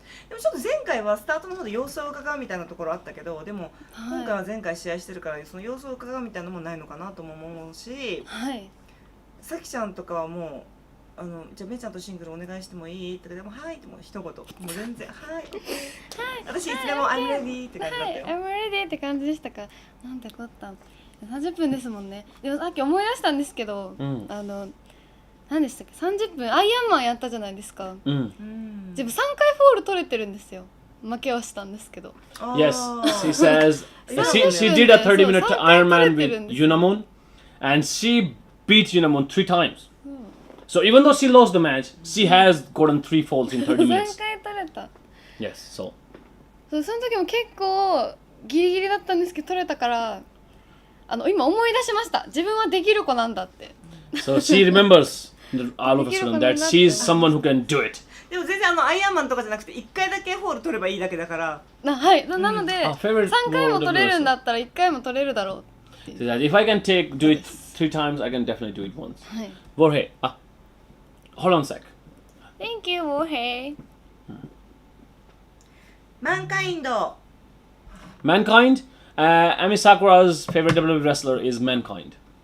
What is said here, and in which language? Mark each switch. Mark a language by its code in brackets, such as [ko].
[ja] でもちょっと前回はスタートの方で様子を伺うみたいなところあったけど、でも今回は前回試合してるからその様子を伺うみたいなのもないのかなとも思うし、さきちゃんとかはもうじゃあめいちゃんとシングルお願いしてもいいってでもはいってもう一言もう全然はい私いつでも [en] I'm ready [ja] って感じだったよ。 [en] I'm ready [ja] って感じでしたか。なんてこった。30分ですもんね。でもさっき思い出したんですけど、何でしたっけ30分アイアンマンやったじゃないですか。自分3回フォール取れてるんですよ。負けはしたんですけど。 [en] Yes, she says she did a 30-minute Iron Man with Unamon, and she beat Unamon 3 times. So even though she lost the match, she has gotten 3 falls in 30 minutes. [ja] 3回取れた。 [en] Yes, so. [ja] その時も結構ギリギリだったんですけど取れたから今思い出しました。自分はできる子なんだって。 [en] So she remembers all of a sudden that she is someone who can do it. [ja] でも全然アイアンマンとかじゃなくて1回だけホール取ればいいだけだから。はい、なので [en] favorite [ja] 3回も取れるんだったら1回も取れるだろう。 [en] So that if I can do it 3 times, I can definitely do it once. [ja] はい。 [en] Jorge, hold on a sec. Thank you, Jorge. [ja] マンカインド。 [en] Mankind. Ami Sakura's favorite WWE wrestler is Mankind.